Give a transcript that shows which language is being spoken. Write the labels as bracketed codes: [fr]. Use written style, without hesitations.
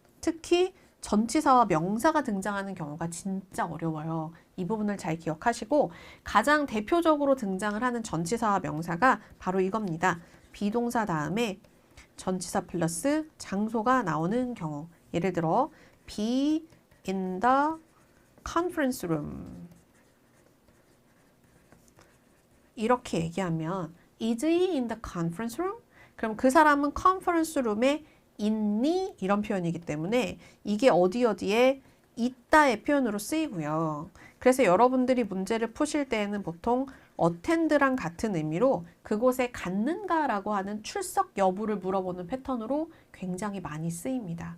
[ko] 특히 전치사와 명사가 등장하는 경우가 진짜 어려워요. 이 부분을 잘 기억하시고 가장 대표적으로 등장을 하는 전치사와 명사가 바로 이겁니다. 비동사 다음에 전치사 플러스 장소가 나오는 경우. 예를 들어 [en] be in the conference room [ko] 이렇게 얘기하면 [en] is he in the conference room? [ko] 그럼 그 사람은 컨퍼런스 룸에 있니? 이런 표현이기 때문에 이게 어디에 있다의 표현으로 쓰이고요. 그래서 여러분들이 문제를 푸실 때에는 보통 attend랑 같은 의미로 그곳에 갔는가라고 하는 출석 여부를 물어보는 패턴으로 굉장히 많이 쓰입니다.